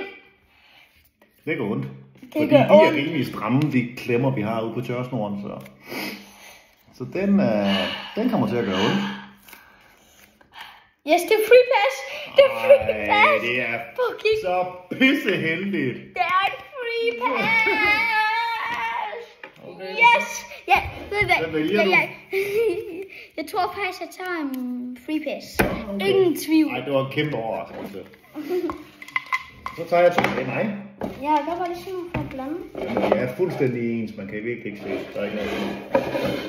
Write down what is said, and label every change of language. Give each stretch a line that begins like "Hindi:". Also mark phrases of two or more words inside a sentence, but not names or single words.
Danish: Det går ondt. Det Fordi gør de er ondt. rimelig stramme, de klemmer, vi har ude på tørsnoren. Så den kommer til at gøre ondt. Yes, det er
English: free pass.
Danish: Det er free Ej, pass. det er Fucking. så pisseheldigt. Det er et
English: free pass.
Danish: Okay. Yes. Ja, ved du Hvad vælger du? Jeg tror faktisk, jeg tager en
English: free pass.
Danish: Okay. Ingen tvivl. Nej, det var en kæmpe overraskelse. Så tager jeg 2 af mig. Ja, jeg kan bare lige se nogle for at blande. Det er fuldstændig ens. Man kan virkelig ikke se. Der er ikke noget.